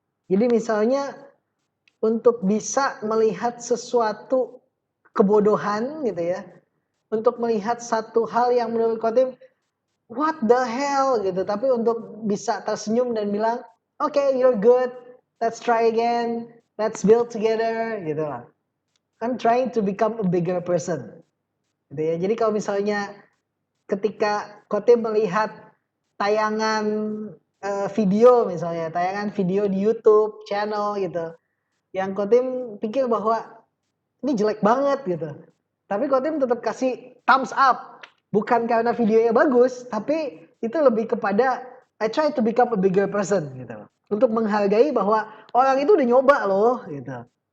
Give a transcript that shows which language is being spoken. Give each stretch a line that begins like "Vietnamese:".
Indonesian: Jadi misalnya untuk bisa melihat sesuatu kebodohan gitu ya, untuk melihat satu hal yang menurut Koti
English: what the hell
Indonesian: gitu, tapi untuk bisa tersenyum dan bilang,
English: okay, you're good, let's try again, let's build together
Indonesian: gitu lah.
English: I'm trying to become a bigger person.
Indonesian: Gitu ya. Jadi kalau misalnya ketika Kote melihat tayangan video misalnya, tayangan video di YouTube channel gitu, yang Kotim pikir bahwa ini jelek banget gitu, tapi Kotim tetap kasih thumbs up, bukan karena videonya bagus, tapi itu lebih kepada
English: I try to become a bigger person
Indonesian: gitu, untuk menghargai bahwa orang itu udah nyoba loh gitu,